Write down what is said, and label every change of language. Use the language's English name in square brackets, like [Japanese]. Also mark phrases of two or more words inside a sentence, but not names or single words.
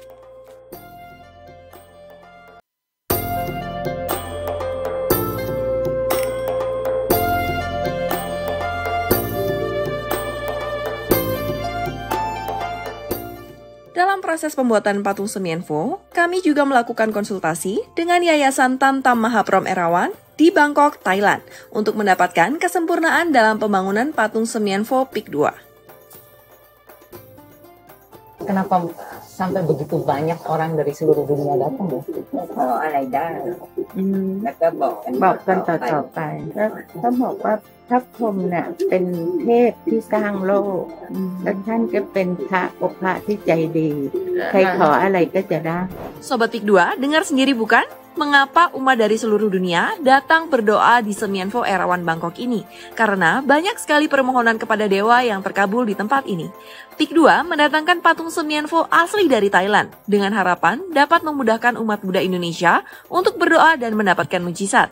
[Indonesian] Dalam proses pembuatan patung Semienfo, kami juga melakukan konsultasi dengan Yayasan Tamtam Mahaprom Erawan di Bangkok, Thailand, untuk mendapatkan kesempurnaan dalam pembangunan patung Semienfo PIK 2. Kenapa sampai begitu banyak orang dari seluruh dunia datang ya? [Thai] พออะไรได้แล้วก็บอกกันต่อไปแล้วเขาบอกว่าพระพรหมเนี่ยเป็นเทพที่สร้างโลกแล้วท่านก็เป็นพระองค์พระที่ใจดีใครขออะไรก็จะได้ [Indonesian] Sobat PIK 2, dengar sendiri bukan? Mengapa umat dari seluruh dunia datang berdoa di Semienfo Erawan Bangkok ini? Karena banyak sekali permohonan kepada dewa yang terkabul di tempat ini. PIK 2 mendatangkan patung Semienfo asli dari Thailand dengan harapan dapat memudahkan umat Buddha Indonesia untuk berdoa dan mendapatkan mujizat.